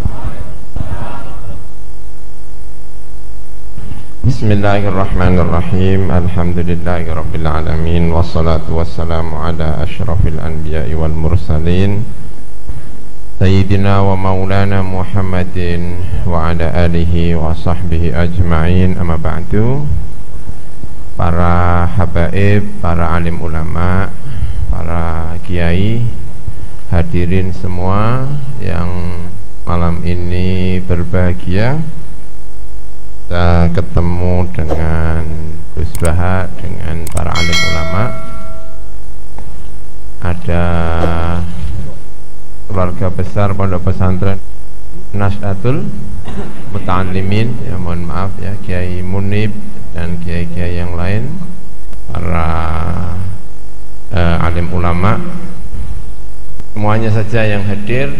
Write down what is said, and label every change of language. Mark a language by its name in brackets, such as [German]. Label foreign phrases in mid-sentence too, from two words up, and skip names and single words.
[Arabic] بسم الله الرحمن الرحيم. الحمد لله رب العالمين والصلاة والسلام على أشرف الأنبياء والمرسلين سيدنا ومولانا محمد وعلى آله وصحبه أجمعين. أما بعد. [Indonesian] Para habaib, para alim ulama, para kiai, hadirin semua yang malam ini berbahagia, kita ketemu dengan Gus Baha, dengan para alim ulama. Ada keluarga besar Pondok Pesantren Nashatul Muta'allimin, ya mohon maaf ya, Kiai Munib dan kiai-kiai yang lain, para alim ulama, semuanya saja yang hadir.